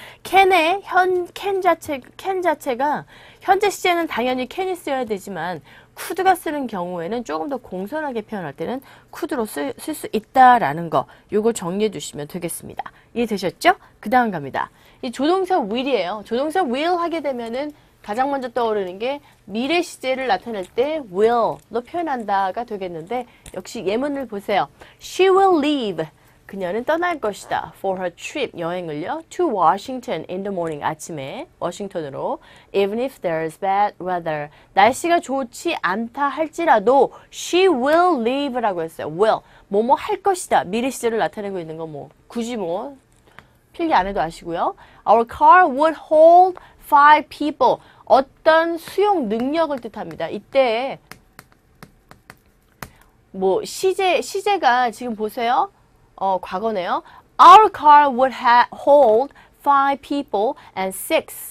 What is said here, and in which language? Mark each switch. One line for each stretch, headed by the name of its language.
Korean: can의 can 자체가 현재 시제는 당연히 can이 쓰여야 되지만 could가 쓰는 경우에는 조금 더 공손하게 표현할 때는 could로 쓸 수 있다라는 거 요거 정리해 주시면 되겠습니다. 이해되셨죠? 그 다음 갑니다. 이 조동사 will이에요. 조동사 will 하게 되면은 가장 먼저 떠오르는 게 미래 시제를 나타낼 때 will로 표현한다가 되겠는데 역시 예문을 보세요.
English: She will leave.
Korean: 그녀는 떠날 것이다.
English: For her trip.
Korean: 여행을요.
English: To Washington in the morning.
Korean: 아침에 워싱턴으로.
English: Even if there's bad weather.
Korean: 날씨가 좋지 않다 할지라도
English: she will leave
Korean: 라고 했어요. will. 뭐뭐 할 것이다. 미래 시제를 나타내고 있는 거 뭐 굳이 뭐 필기 안 해도 아시고요.
English: Our car would hold 5 people.
Korean: 어떤 수용 능력을 뜻합니다. 이때 뭐 시제가 지금 보세요. 과거네요.
English: Our car would hold 5 people and 6.